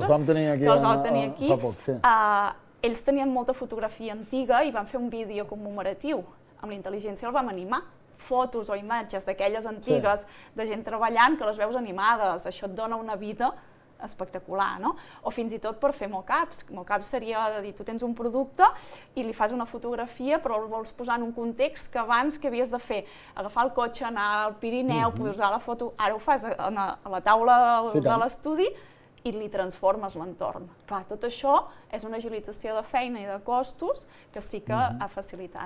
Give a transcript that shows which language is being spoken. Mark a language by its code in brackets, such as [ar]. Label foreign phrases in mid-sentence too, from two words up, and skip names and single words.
[ca] els vam tenir aquí fa poc, sí. Ells tenien molta fotografia antiga i van fer un vídeo commemoratiu. Amb la intel·ligència el vam animar. Fotos o imatges d'aquelles antigues de gent treballant que les veus animades. Això et dona una vida espectacular, no? O fins i tot per fer mock-ups. Mock-ups seria de dir, tu tens un producte i li fas una fotografia, però el vols posar en un context que abans que havies de fer? Agafar el cotxe, anar al Pirineu, posar la foto... Ara ho fas a la taula de l'estudi i li transformes l'entorn. Clar, tot això és una agilització de feina i de costos que sí que ha facilitat.